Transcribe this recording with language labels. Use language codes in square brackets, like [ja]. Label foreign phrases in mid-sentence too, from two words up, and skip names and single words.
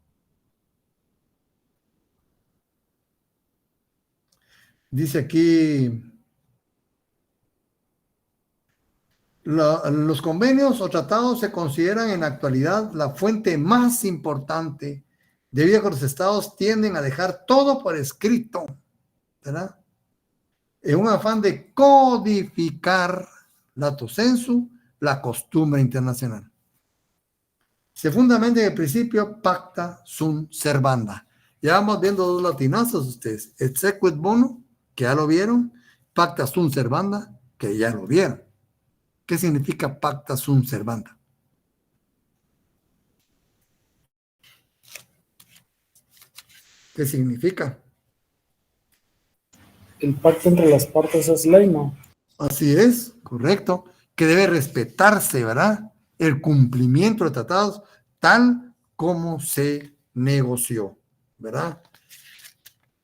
[es] Dice aquí, los convenios o tratados se consideran en la actualidad la fuente más importante, debido a que los estados tienden a dejar todo por escrito, ¿verdad?, en un afán de codificar [la] lato sensu [es] la costumbre internacional. Se fundamenta en el principio [la] pacta sunt servanda. [es] Ya vamos viendo dos latinazos ustedes. [la] Exequit bono, [es] que ya lo vieron. [la] Pacta sunt servanda, [es] que ya lo vieron. ¿Qué significa [la] pacta sunt servanda? [es] ¿Qué significa? El pacto entre las partes es ley, ¿no? Así es, correcto. Que debe respetarse, ¿verdad?, el cumplimiento de tratados tal como se negoció, ¿verdad?